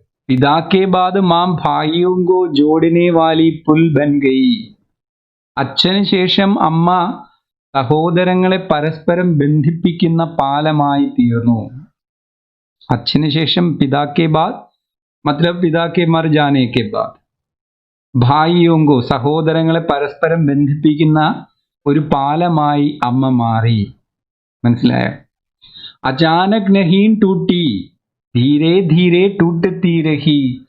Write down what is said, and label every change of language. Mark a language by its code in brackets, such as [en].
[hi] पिता के बाद माम भाइयों को जोड़ने वाली पुल बन गई. [ml] അച്ഛന് ശേഷം അമ്മ സഹോദരങ്ങളെ പരസ്പരം ബന്ധിപ്പിക്കുന്ന പാലമായി തീർന്നു. അച്ഛന് ശേഷം [hi] पिता के बाद मतलब पिता के मर जाने के बाद [ml] ഭായിയോं को സഹോദരങ്ങളെ പരസ്പരം ബന്ധിപ്പിക്കുന്ന ഒരു പാലമായി അമ്മ മാറി. മനസ്സിലായോ? [hi] अचानक नहीं टूटी, धीरे धीरे टूटती रही.